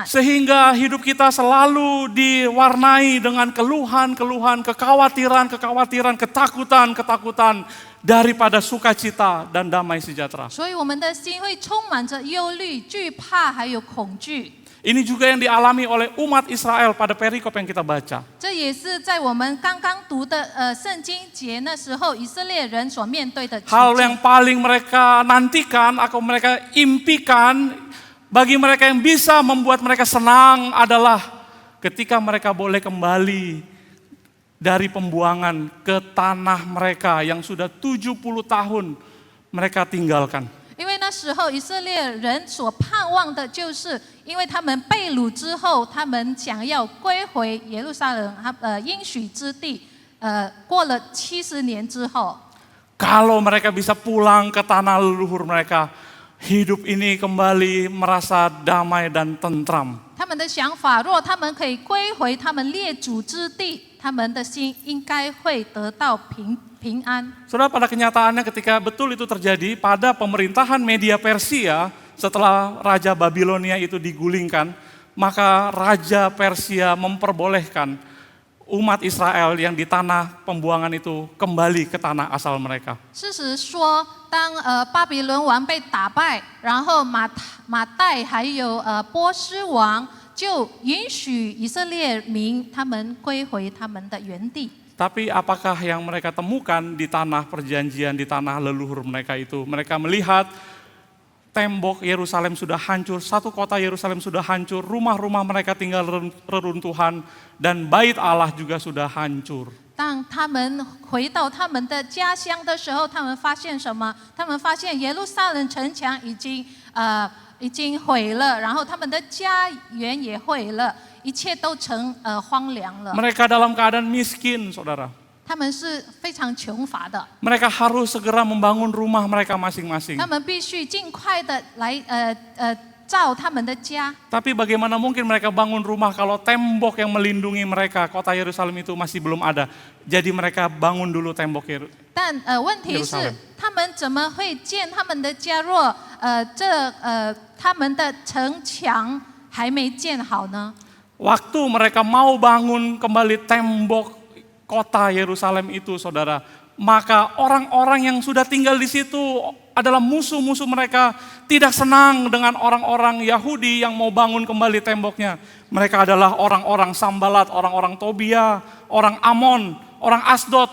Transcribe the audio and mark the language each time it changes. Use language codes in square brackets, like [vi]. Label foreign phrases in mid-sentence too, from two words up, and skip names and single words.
[id] Sehingga hidup kita selalu diwarnai dengan keluhan-keluhan, kekhawatiran-kekhawatiran, ketakutan-ketakutan daripada sukacita dan damai sejahtera. [zh] 所以我们的心会充满着忧虑、惧怕，还有恐惧。 [id] Ini juga yang dialami oleh umat Israel pada perikop yang kita baca. [zh] 这也是在我们刚刚读的圣经节那时候，以色列人所面对的情 [id] Hal [zh] 境。 [id] yang paling mereka nantikan atau mereka impikan bagi mereka yang bisa membuat mereka senang adalah ketika mereka boleh kembali dari pembuangan ke tanah mereka yang sudah 70 tahun mereka tinggalkan. [zh] 因为那时候以色列人所盼望的就是，因为他们被掳之后，他们想要归回耶路撒冷，应许之地。过了70年之后， [id] Kalau mereka bisa pulang ke tanah leluhur mereka, hidup ini kembali merasa damai dan tentram. [zh] 他们的想法，若他们可以归回他们列祖之地，他们的心应该会得到平安。 [id] Saudara, pada kenyataannya ketika betul itu terjadi pada pemerintahan Media Persia, setelah Raja Babilonia itu digulingkan, maka Raja Persia memperbolehkan umat Israel yang di tanah pembuangan itu kembali ke tanah asal mereka. [zh] 事实说，当巴比伦王被打败，然后马代还有波斯王就允许以色列民他们归回他们的原地。 [id] Tapi apakah yang mereka temukan di tanah perjanjian, di tanah leluhur mereka itu? Mereka melihat tembok Yerusalem sudah hancur, satu kota Yerusalem sudah hancur, rumah-rumah mereka tinggal reruntuhan, dan bait Allah juga sudah hancur. [zh] 当他们回到他们的家乡的时候，他们发现什么？他们发现耶路撒冷城墙已经毁了，然后他们的家园也毁了，一切都成荒凉了。 [id] Mereka dalam keadaan miskin, saudara. [zh] 他们是非常穷乏的， [id] Mereka harus segera membangun rumah mereka masing-masing. [zh] 他们必须尽快的来照他们的家。 [id] Tapi bagaimana mungkin mereka bangun rumah kalau tembok yang melindungi mereka, kota Yerusalem itu masih belum ada. Jadi mereka bangun dulu tembok Yerusalem. [zh] 但问题是 Yerusalem，他们怎么会建他们的家？若他们的城墙还没建好呢？ [id] Waktu mereka mau bangun kembali tembok kota Yerusalem itu, saudara, maka orang-orang yang sudah tinggal di situ adalah musuh-musuh mereka, tidak senang dengan orang-orang Yahudi yang mau bangun kembali temboknya. Mereka adalah orang-orang Sambalat, orang-orang Tobia, orang Amon, orang Asdod.